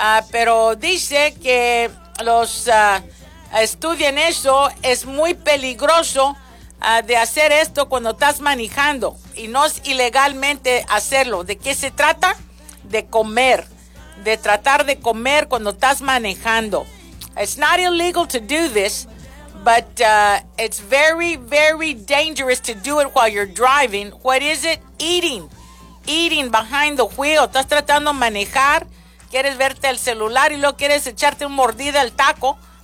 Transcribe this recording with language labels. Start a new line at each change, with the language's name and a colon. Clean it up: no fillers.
Spanish: Pero dice que los estudian eso, es muy peligroso de hacer esto cuando estás manejando y no es ilegalmente hacerlo. ¿De qué se trata? De comer, de tratar de comer cuando estás manejando.
English: It's not illegal to do this, but it's very, very dangerous to do it while you're driving. What is it? Eating. Eating behind the wheel.
Spanish: Estás tratando de manejar, quieres verte el celular y luego quieres echarte un mordida al taco.